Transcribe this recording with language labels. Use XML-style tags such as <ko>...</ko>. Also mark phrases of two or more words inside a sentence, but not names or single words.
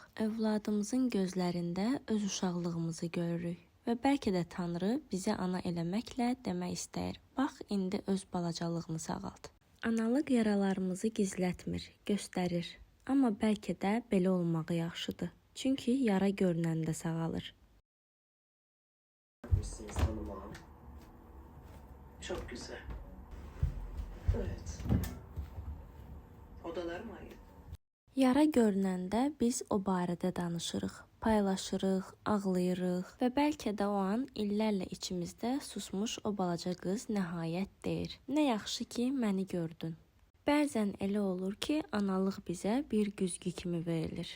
<az>Övladımızın gözlərində öz uşaqlığımızı görürük. Və bəlkə də Tanrı bizi ana eləməklə demək istəyir. Bax, indi öz balacalığını sağalt. Analıq yaralarımızı gizlətmir, göstərir. Amma bəlkə də belə olmağı yaxşıdır. Çünki yara görünəndə sağalır.</az> <tr>Yapmışsınız hanım ağam. Çok güzel. Evet. Odalar mı ayrı?</tr> <az>Yara görünəndə biz o barədə danışırıq, paylaşırıq, ağlayırıq və bəlkə də o an illərlə içimizdə susmuş o balaca qız nəhayət deyir. Nə yaxşı ki, məni gördün. Bəzən elə olur ki, analıq bizə bir güzgü kimi verilir.</az>